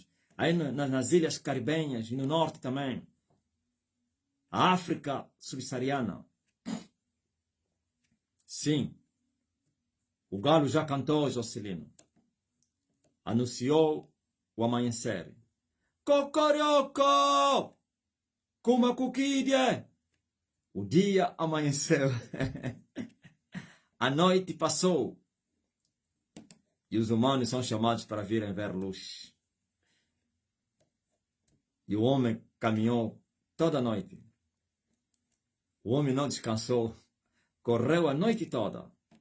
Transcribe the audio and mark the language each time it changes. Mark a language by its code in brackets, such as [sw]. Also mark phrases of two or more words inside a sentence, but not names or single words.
[pt] Aí nas ilhas caribenhas e no norte também. A África subsaariana. Sim. O galo já cantou, Jocelino. Anunciou o amanhecer. Cocorioco! Kuma kukidie! O dia amanheceu. A noite passou. E os humanos são chamados para virem ver luz. E o homem caminhou toda a noite. O homem não descansou. Correu a noite toda.